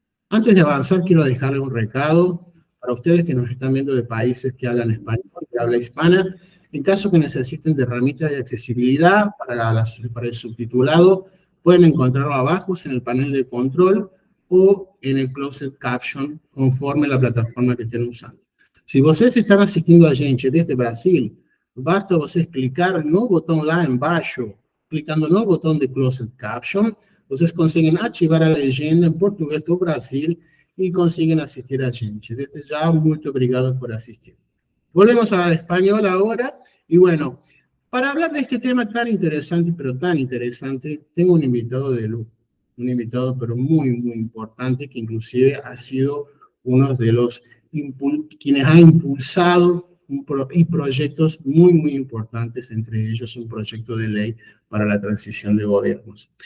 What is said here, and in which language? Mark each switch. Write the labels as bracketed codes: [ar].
[es] Antes de avanzar, quiero dejarle un recado para ustedes que nos están viendo de países que hablan español, que habla hispana. En caso que necesiten de herramientas de accesibilidad para el subtitulado, pueden encontrarlo abajo en el panel de control o en el closed caption conforme a la plataforma que estén usando. [pt] Se vocês estão assistindo a gente desde Brasil, basta vocês clicar no botão lá embaixo, clicando no botão de closed caption, vocês conseguem ativar a legenda em português do Brasil e conseguem assistir a gente. Desde já, muito obrigado por assistir. [es] Volvemos al español ahora, y bueno, para hablar de este tema tan interesante, pero tan interesante, tengo un invitado de lujo, un invitado pero muy, muy importante, que inclusive ha sido uno de los quienes ha impulsado proyectos muy, muy importantes, entre ellos un proyecto de ley para la transición de gobiernos.